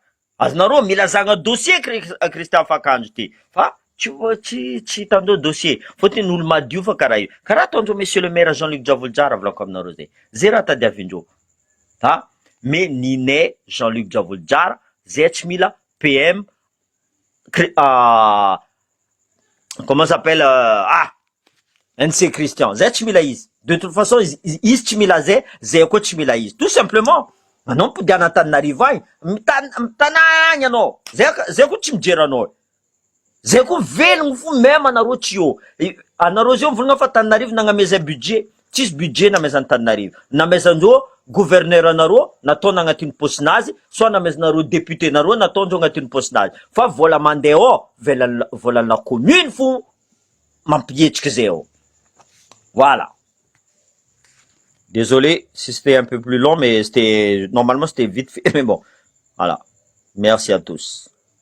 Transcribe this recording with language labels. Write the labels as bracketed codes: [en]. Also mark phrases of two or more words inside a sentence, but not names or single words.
[mg] Azonareo mila zagna dossier Christian Afakanjo ty. Fa tsy hitandreo dossier. Fotony olo madio fa karaha io. Karaha ataondreo [fr] monsieur le maire [mg] Jean-Luc Diavolojara volaniko aminareo zay. Zay raha tadiavindreo. Ha mais ninay Jean-Luc Diavolojara zay tsy mila PM [fr] comment s'appelle [mg] NC Christian. Zay tsy mila izy. [fr] De toute façon [mg] izy tsy mila zay koa tsy mila izy. [fr] Tout simplement. [mg] Anao mipodiana Antananarivo agny, mitanagny anao. Zay koa tsy mijery anao. Zay koa velogno fo même anareo tsy eo. Anareo zay mivolagna fa Antananarivo nagnamezay budget. Tsisy budget namezany Antananarivo. Namezandreo gouverneur anareo nataony agnatin'ny postinazy, soit namezanareo député nareo nataondreo agnatin'ny postinazy. Fa vola mandeha ao, vola commune fo mampietriky zay ao. [fr] Voilà. Désolé si c'était un peu plus long, mais normalement c'était vite fait, mais bon. Voilà. Merci à tous.